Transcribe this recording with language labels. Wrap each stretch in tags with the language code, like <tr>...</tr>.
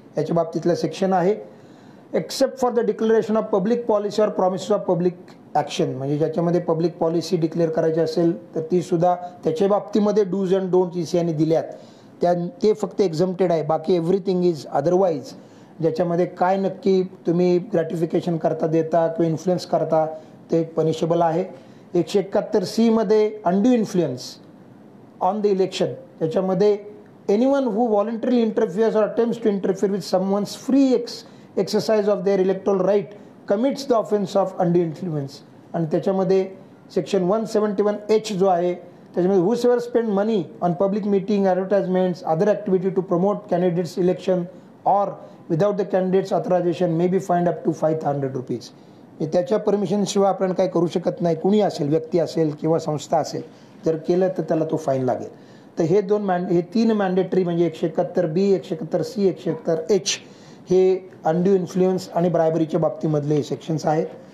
<mr>याच्या बाबतीतलं सेक्शन आहे.</mr> <en>except for the declaration of public policy or promises of public action</en> <mr>म्हणजे ज्याच्यामध्ये public policy declare करायची असेल तर ती सुद्धा त्याच्या बाबतीमध्ये</mr> <en>dos and don't</en> <mr>ECIने दिल्यात ते फक्त एक्झम्प्टेड आहे. बाकी</mr> <en>Everything is otherwise.</en> <mr>ज्याच्यामध्ये काय नक्की तुम्ही ग्रॅटिफिकेशन करता देता किंवा इन्फ्लुएन्स करता ते पनिशेबल आहे.</mr> <en>171C मध्ये undue influence on the election</en> <mr>त्याच्यामध्ये</mr> <en>anyone who voluntarily interferes or attempts to interfere with someone's free exercise of their electoral right commits the offense of undue influence.</en> <mr>आणि त्याच्यामध्ये सेक्शन 171H जो आहे त्याच्यामध्ये</mr> <en>whosoever spend money on public meeting, advertisements, other activity to promote candidates election or without the candidates authorization may be fined up to 500 rupees.</en> <mr>त्याच्या permission शिवाय आपण काय करू शकत नाही. कुणी असेल, व्यक्ती असेल किंवा संस्था असेल, जर केलं तर त्याला तो फाईन लागेल. तर हे हे 3 मॅन्डेटरी म्हणजे 171B, 171C, 171H हे अनड्यू इन्फ्लुएन्स आणि ब्रायबरीच्या बाबतीमधले सेक्शन्स आहेत.</mr>